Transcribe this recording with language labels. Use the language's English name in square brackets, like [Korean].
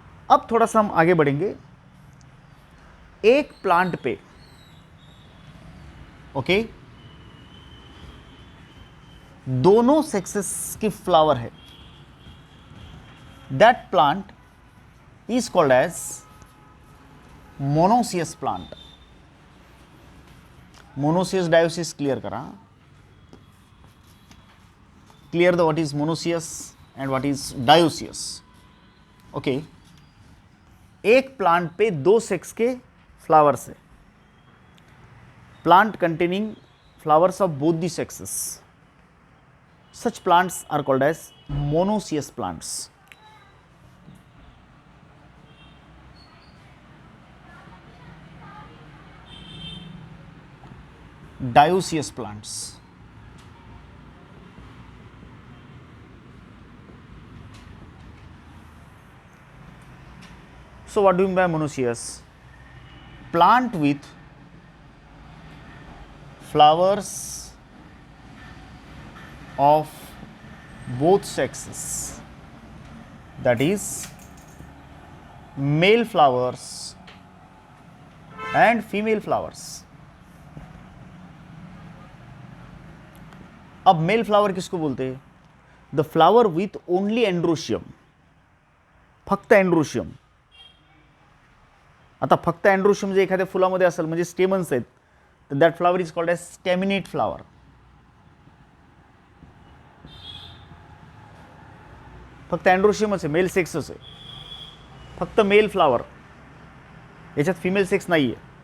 [Hindi] अब थोड़ा सा हम आगे बढ़ेंगे। एक प्लांट पे, ओके, दोनों सेक्सेस की फ्लावर है, [English] That plant is called as monoecious plant. [Marathi] Monoecious dioecious clear करा. [English] Clear the what is monoecious and what is dioecious. [Hindi] Okay, एक प्लांट पे दो सेक्स के फ्लावर्स है. [English] Plant containing flowers of both the sexes. Such plants are called as monoecious plants. Dioecious plants. So what do you mean by monoecious? Plant with flowers of both sexes, that is male flowers and female flowers. [Hindi] अब male flower किसको बोलते हैं? [English] the flower with only androecium, [Marathi] फक्त androecium. आता फक्त androecium जे एखाद्या फुलामध्ये असेल म्हणजे स्टेमन्स आहेत, तर [English] That flower is called as staminate flower. [Marathi] फक्त अँड्रोशियमच आहे, मेल सेक्सच आहे, फक्त मेल फ्लावर, याच्यात फिमेल सेक्स नाही आहे.